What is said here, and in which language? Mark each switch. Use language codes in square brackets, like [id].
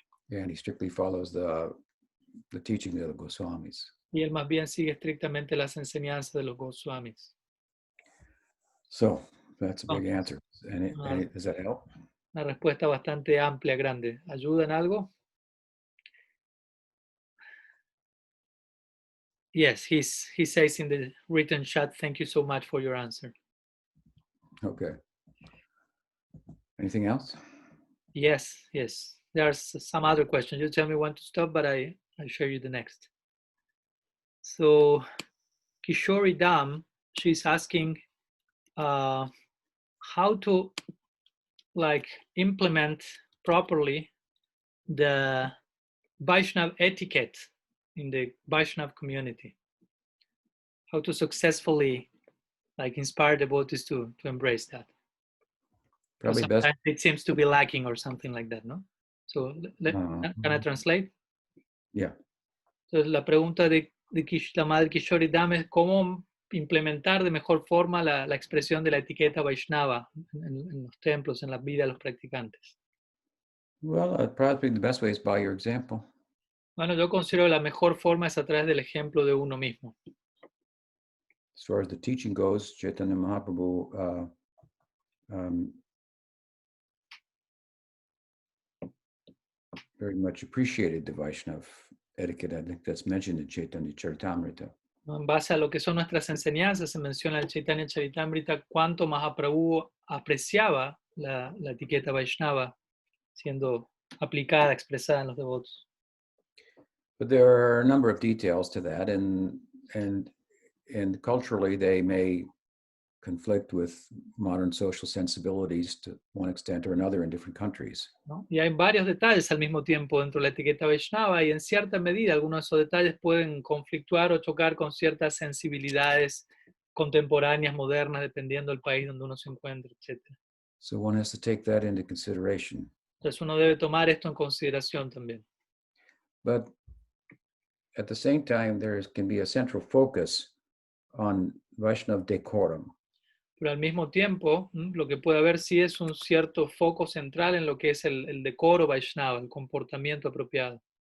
[en] And he strictly follows the teaching of the Goswamis. [es] Y él más bien sigue estrictamente las enseñanzas de los Goswamis. [en] So that's a big answer. Does that help? [es] Una respuesta bastante amplia, grande. ¿Ayuda en algo? [en] Yes, he says in the written chat, thank you so much for your answer. Okay. Anything else? Yes. There's some other questions. You tell me when to stop, but I show you the next. So Kishori Dam, she's asking how to implement properly the Vaishnav etiquette in the Vaishnav community. How to successfully inspire devotees to embrace that. Probably sometimes best. it seems to be lacking or something like that, no? So can I translate? Yeah. [es] Entonces la pregunta de la madre Kishori Dam es cómo implementar de mejor forma la expresión de la etiqueta Vaishnava en los templos, en la vida de los practicantes. [en] Well, probably the best way is by your example. [es] Bueno, yo considero la mejor forma es a través del ejemplo de uno mismo. [en] As far as the teaching goes, Chaitanya Mahaprabhu very much appreciated the Vaishnav etiquette. I think that's mentioned in Chaitanya Charitamrita. [es] En base a lo que son nuestras enseñanzas, se menciona en Chaitanya Charitamrita cuánto Mahaprabhu apreciaba la etiqueta Vaishnava siendo aplicada, expresada en los devotos. [en] But there are a number of details to that, and culturally they may conflict with modern social sensibilities to one extent or another in different countries. [es] ¿No? Y hay varios detalles al mismo tiempo dentro de la etiqueta Vaishnava y en cierta medida algunos de esos detalles pueden conflictuar o chocar con ciertas sensibilidades contemporáneas, modernas, dependiendo del país donde uno se encuentre, etc. [en] So one has to take that into consideration. [es] Entonces uno debe tomar esto en consideración también. [en] But at the same time, there can be a central focus on Vaishnava decorum. [es] Pero al mismo tiempo, lo que puede haber sí es un cierto foco central en lo que es el decoro Vaishnava, el comportamiento apropiado.